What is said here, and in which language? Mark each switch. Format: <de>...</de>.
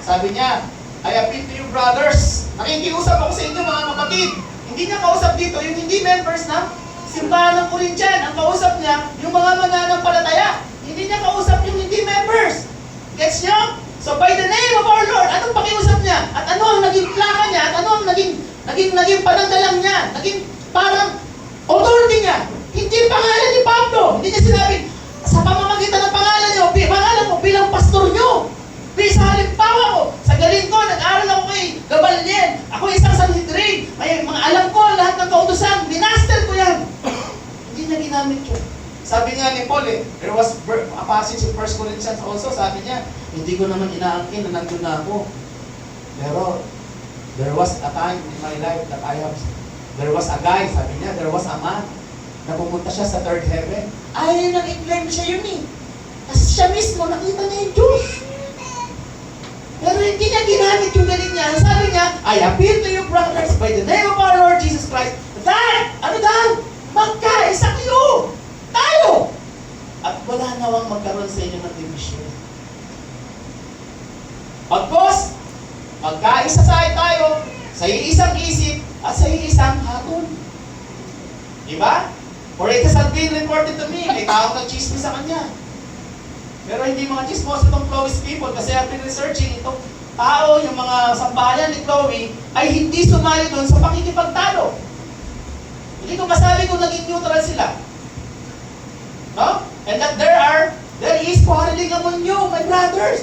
<tl>Sabi niya,</tl> <en>I appeal to you brothers.</en> <tl>Nakikiusap ako sa inyo mga kapatid. Hindi niya kausap dito yung hindi members ng simbahan ng Corinthian. Ang kausap niya, yung mga mananampalataya. Hindi niya kausap yung hindi members. Gets niyo? So by the name of our Lord, anong pakiusap niya? At ano ang naging plaka niya? At ano ang naging pananggalang niya? Naging parang authority niya. Hindi pangalan ni Pablo. Hindi niya sinabi, sa pamamagitan ng pangalan niyo, pangalan mo bilang pastor niyo. Sa halimbawa ko, sa galing ko, nag-aral ako kay Gamaliel. Ako isang Sanhedrin. May mga alam ko, lahat ng kautusan, minaster ko yan. Hindi na ginamit yun. Sabi nga ni Paul</tl> <en>there was a passage in 1 Corinthians also,</en> <tl>sabi niya, hindi ko naman inaangkin na nandun na ako.</tl> <en>Pero, there was a time in my life that there was a guy,</en> <tl>sabi niya,</tl> <en>there was a man,</en> <tl>na pumunta siya sa</tl> <en>third heaven.</en> <tl>Ay, nag-claim siya yun eh. Kasi siya mismo, nakita niya yung Diyos. Pero hindi niya ginamit yung galing niya.</tl> <en>Sabi niya, I appeal to you brothers by the name of our Lord Jesus Christ that,</en> <tl>ano daw? Magkaisa kayo! Tayo! At wala nawang magkaroon sa inyo ng division. Pagkos, magkaisa tayo sa iisang isip at sa iisang hatol. Diba?</tl> <en>For it has been reported to me,</en> <tl>may taong nag-chismis sa kanya. Pero hindi mga chismos itong Chloe's people kasi</tl> <en>I've been researching</en> <tl>itong tao, yung mga sambahayan ni Chloe ay hindi sumali doon sa pakikipagtalo. Hindi ko masabi kung naging neutral sila. No?</tl> <en>And that there is quarreling among you, my brothers.</en>